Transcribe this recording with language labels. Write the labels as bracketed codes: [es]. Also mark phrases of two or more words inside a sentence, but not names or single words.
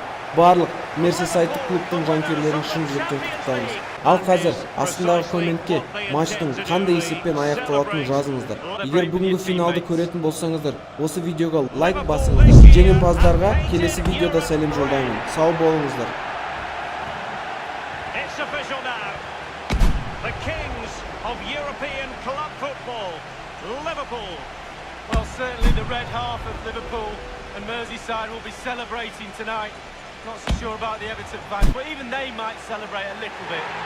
[kk] Барлық Мерсисайдтық клубтың жанкүйерлерін шын жүректен құттықтаймыз. Ал қазір астындағы комментке матчтың қандай есеппен аяқталатынын жазыңыздар. Егер бүгінгі финалды көретін болсаңыздар, осы видеоға лайк басыңыздар. Жеңімпаздарға келесі видеода сәлем жолдаймын. Сау болыңыздар. [en] Well, certainly the red half of Liverpool and Merseyside will be celebrating tonight. Not so sure about the Everton fans, but even they might celebrate a little bit.